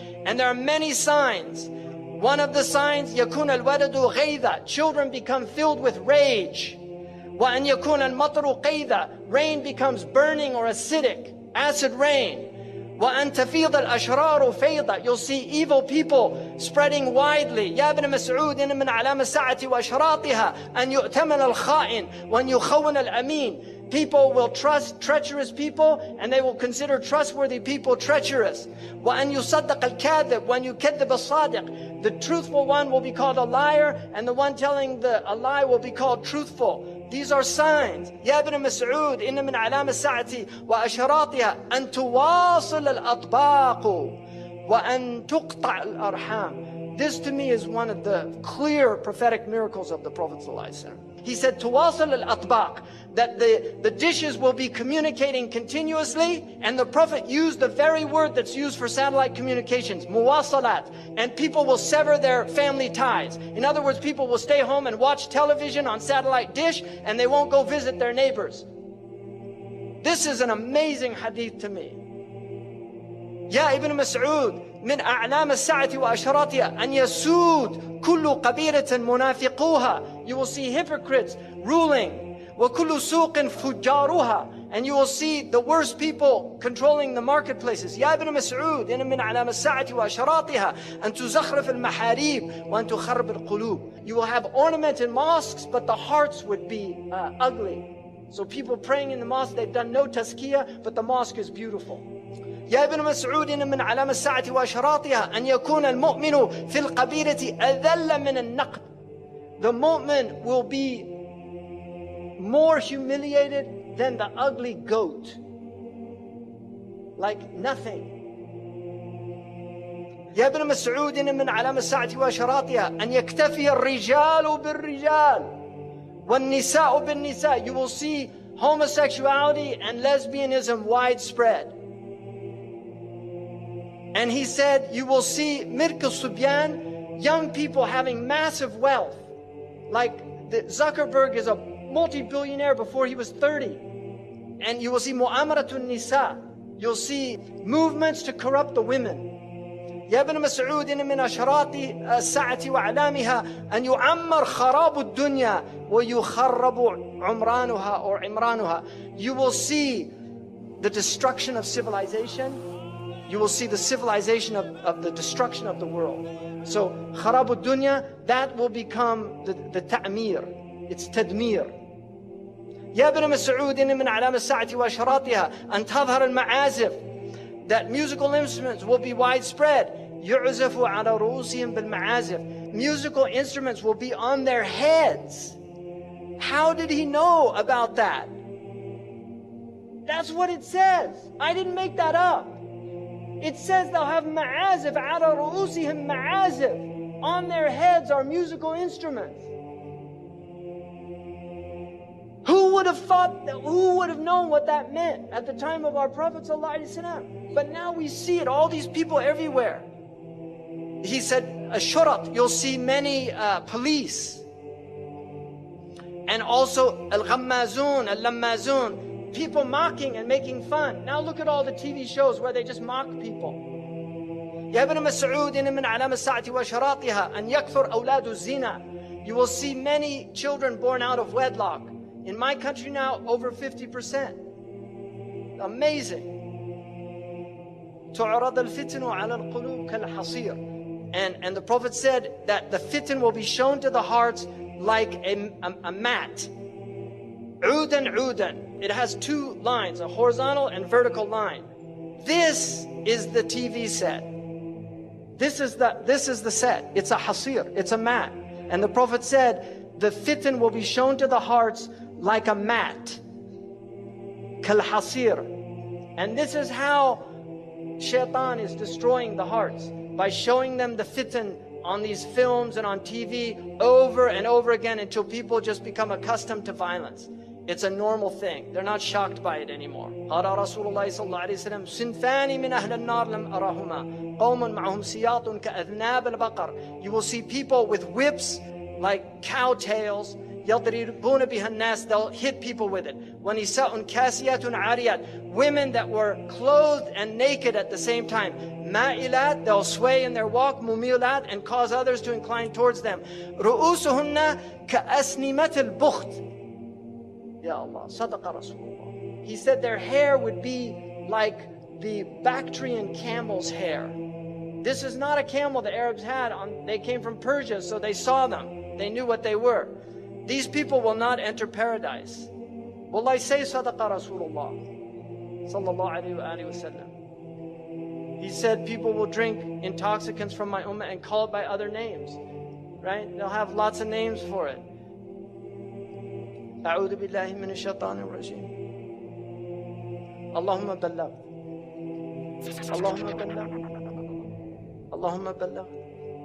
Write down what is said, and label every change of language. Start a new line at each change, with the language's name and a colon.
English: And there are many signs. One of the signs,
Arabic: يكون الولد غيظا,
English: children become filled with rage.
Arabic: وأن يكون المطر قيظا,
English: rain becomes burning or acidic, acid rain.
Arabic: وأن تفيض الأشرار فيضا,
English: you'll see evil people spreading widely.
Arabic: يا ابن مسعود إن من علامة الساعة وأشراطها أن يؤتمن الخائن وأن يخون الأمين.
English: People will trust treacherous people and they will consider trustworthy people treacherous.
Arabic: وأن يصدق الكاذب وأن يكذب الصادق.
English: The truthful one will be called a liar and the one telling a lie will be called truthful. These are signs.
Arabic: يا ابن مسعود إن من علامة الساعة وأشراطها أن تواصل الأطباق وأن تقطع الأرحام.
English: This to me is one of the clear prophetic miracles of the Prophet ﷺ. He said,
Arabic: تواصل الأطباق,
English: that the dishes will be communicating continuously, and the Prophet used the very word that's used for satellite communications, muwasalat, and people will sever their family ties. In other words, people will stay home and watch television on satellite dish, and they won't go visit their neighbors. This is an amazing hadith to me.
Arabic: يا ابن مسعود من أعلام الساعة وأشراطها أن يسود كل قبيلة منافقوها.
English: You will see hypocrites ruling.
Arabic: وكل سوق فجارها.
English: And you will see the worst people controlling the marketplaces.
Arabic: يا ابن مسعود إن من أعلام الساعة وأشراطها أن تزخرف المحاريب وأن تخرب القلوب.
English: You will have ornamented mosques, but the hearts would be ugly. So people praying in the mosque, they've done no tazkiyah, but the mosque is beautiful.
Arabic: يا ابن مسعود إن من علامة الساعة وأشراطها أن يكون المؤمن في القبيلة أذل من النقد.
English: The mu'min will be more humiliated than the ugly goat. Like nothing.
Arabic: يا ابن مسعود إن من علامة الساعة وأشراطها أن يكتفي الرجال بالرجال والنساء بالنساء.
English: You will see homosexuality and lesbianism widespread. And he said, you will see Mirk al-Subyan, young people having massive wealth. Like Zuckerberg is a multi-billionaire before he was 30. And you will see Mu'amaratun Nisa. You'll see movements to corrupt the women.
Arabic: يا ابن مسعود إن من أشراط الساعة وأعلامها أن يعمر خراب الدنيا ويخرب عمرانها
English: or
Arabic: عمرانها.
English: You will see the destruction of civilization. You will see the civilization of the destruction of the world. So,
Arabic: خراب الدنيا,
English: that will become the ta'mir. It's tadmir.
Arabic: يا ابن مسعود إن من علامة الساعة وأشراطها أن تظهر المعازف.
English: That musical instruments will be widespread.
Arabic: يعزف على رؤوسهم بالمعازف.
English: Musical instruments will be on their heads. How did he know about that? That's what it says. I didn't make that up. It says they'll have ma'azif,
Arabic: على رؤوسهم
English: ma'azif. On their heads are musical instruments. Who would have thought that, who would have known what that meant at the time of our Prophet ﷺ? But now we see it, all these people everywhere. He said, Ashurat, you'll see many police. And also al-ghammazun, al-lammazun, people mocking and making fun. Now look at all the TV shows where they just mock people.
Arabic: يا ابن مسعود إن من علامة الساعة وأشراطها أن يكثر أولاد الزنا.
English: You will see many children born out of wedlock. In my country now, over 50%. Amazing.
Arabic: تعرض الفتن على القلوب كالحصير.
English: And the Prophet said that the fitan will be shown to the hearts like a mat.
Arabic: عودا عودا.
English: It has two lines, a horizontal and vertical line. This is the TV set. This is the set. It's a hasir. It's a mat. And the Prophet said the fitan will be shown to the hearts like a mat. Kal hasir. And this is how shaitan is destroying the hearts, by showing them the fitan on these films and on TV over and over again until people just become accustomed to violence. It's a normal thing. They're not shocked by it anymore.
Arabic: قال رسول الله صلى الله عليه وسلم صنفان من أهل النار لم أرهما قوم معهم سياط كأذناب البقر.
English: You will see people with whips like cow tails.
Arabic: يضربون بها الناس.
English: They'll hit people with it.
Arabic: ونساء كاسيات عاريات.
English: Women that were clothed and naked at the same time.
Arabic: مائلات.
English: They'll sway in their walk.
Arabic: مميلات.
English: And cause others to incline towards them.
Arabic: رؤوسهن كأسنمة البخت. Ya Allah, Sadaqa Rasulullah.
English: He said their hair would be like the Bactrian camel's hair. This is not a camel the Arabs had. They came from Persia, so they saw them. They knew what they were. These people will not enter paradise. Wallahi, say
Arabic: Sadaqa Rasulullah sallallahu alayhi wa sallam.
English: He said people will drink intoxicants from my ummah and call it by other names. Right? They'll have lots of names for it.
Arabic: أعوذ بالله من الشيطان الرجيم. اللهم بلغ. اللهم بلغ. اللهم بلغ.